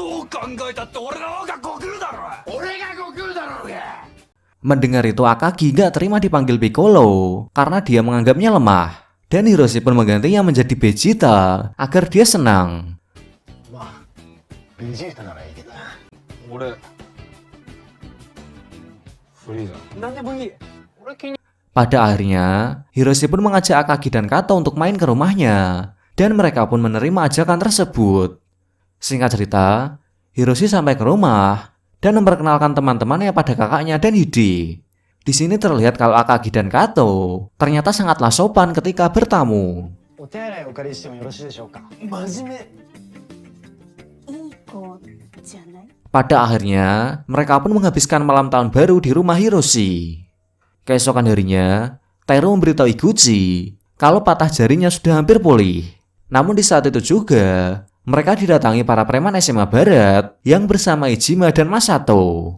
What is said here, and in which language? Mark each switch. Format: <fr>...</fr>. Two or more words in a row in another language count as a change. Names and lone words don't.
<id>Mendengar itu Akagi gak terima dipanggil Piccolo karena dia menganggapnya lemah. Dan Hiroshi pun menggantinya menjadi Vegeta agar dia senang.</id> <ja>俺フリーだ。なんでもいい。俺気に</ja> <id>Pada akhirnya, Hiroshi pun mengajak Akagi dan Kato untuk main ke rumahnya, dan mereka pun menerima ajakan tersebut. Singkat cerita, Hiroshi sampai ke rumah dan memperkenalkan teman-temannya pada kakaknya dan Hide. Di sini terlihat kalau Akagi dan Kato ternyata sangatlah sopan ketika bertamu.</id> <ja>お手洗いお借りしてもよろしいでしょうか。真面いい子じゃない？</ja> <id>Pada akhirnya, mereka pun menghabiskan malam tahun baru di rumah Hiroshi. Keesokan harinya, Teru memberitahu Iguchi kalau patah jarinya sudah hampir pulih. Namun di saat itu juga, mereka didatangi para preman SMA Barat yang bersama Ijima dan Masato.</id>